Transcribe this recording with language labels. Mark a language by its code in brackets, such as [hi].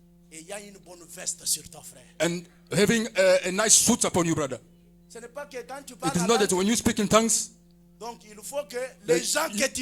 [fr] et il y a une bonne veste sur ton frère. [en] and having a nice suit upon you, brother. [fr] Ce n'est pas que quand tu [en] It [fr] parles [en] is [fr] en [en] not that [fr] langue, [en] when you speak in tongues, [fr] donc il faut que les gens que tu